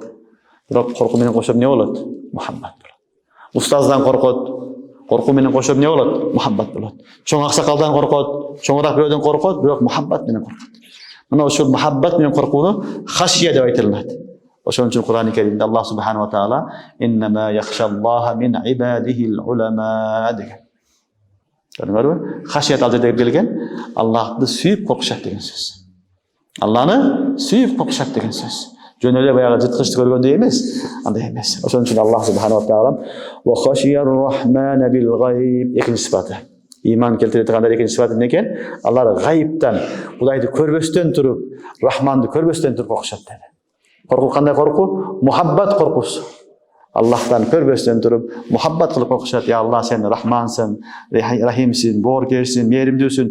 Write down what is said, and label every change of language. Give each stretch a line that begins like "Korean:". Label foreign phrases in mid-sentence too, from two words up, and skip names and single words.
Kyrgyz: Бирок коркуу менен кошо эмне болот? Мухаббат болот. Устаздан коркот. Коркуу менен кошо эмне болот? Мухаббат болот. Чоң аксакалдан коркот, чоңураак бирөөдөн коркот, бирок мухаббат менен коркот. Мына ошол мухаббат менен коркууну хашия деп айтылат. Ошон үчүн Кур'ан-ы Керимде
Arabic: الله سبحانه وتعالى إنما يخشى الله من عباده العلماء
Kyrgyz: деген. Көрдүңөрбү? Хашият ал жерде келген Аллахты сүйүп коркушат деген сөз. Алланы сүйүп коркушат деген сөз. Жөн эле баягы жыткычты көргөндөй эмес, андай эмес. Ошон үчүн
Arabic: الله سبحانه وتعالى وخشي الرحمن بالغيب
Kyrgyz: экинчи сыпаты. Иман келтире турганда экинчи сыпаты эмне экен? Алар гайыптан, Кудайды көрбөстөн туруп, Рахманды көрбөстөн туруп коркушат деди. Коркуу кандай коркуу? Мухаббат коркусу. Аллахтан көрбөстөн туруп, мухаббат кылып коркушат.
Arabic: يا الله,
Kyrgyz: сен Рахмансың, Рахимсиң, бооркерсиң, мээримдүүсүң.